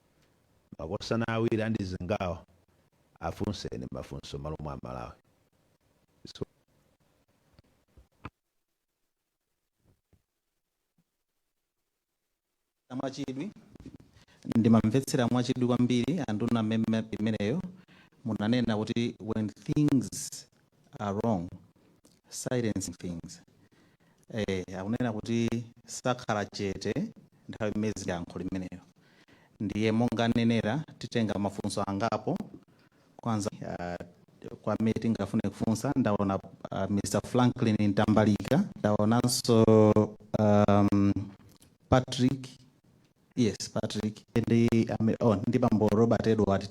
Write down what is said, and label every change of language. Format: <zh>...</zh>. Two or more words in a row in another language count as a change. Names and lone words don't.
<ny>Makosana awiri andi zingawa afunseni mafunso malo mwa Malawi. Mwachidwi ndimamvetsera mwachidwi kwambiri anduna mmene imeneyo munanena kuti</ny> <en>when things are wrong silencing things,</en> <ny>akunena kuti sakhala chete nthawi imene yankho limeneyo. ndiye monga nenera titenga mafunso angapo kwanza kwa amene tingafune kufunsa ndaona Mr. Franklin Ntambalika, ndaonanso Patrick, yes Patrick, ndi bambo Robert Edward.</ny>